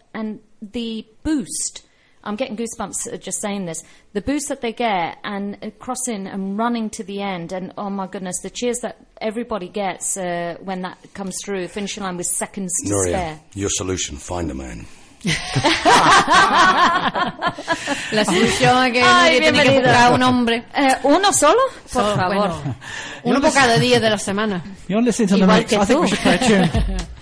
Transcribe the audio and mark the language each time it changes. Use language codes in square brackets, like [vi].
[en] And the boost, I'm getting goosebumps just saying this, the boost that they get and crossing and running to the end and, oh, my goodness, the cheers that everybody gets when that comes through, finishing line with seconds to Nuria, spare. Your solution, find a man. [es] La solución es que tiene que buscar un hombre. ¿Uno solo? Por favor. Uno por cada día de la semana. [en] You're listening to the mix. I think we should play a tune.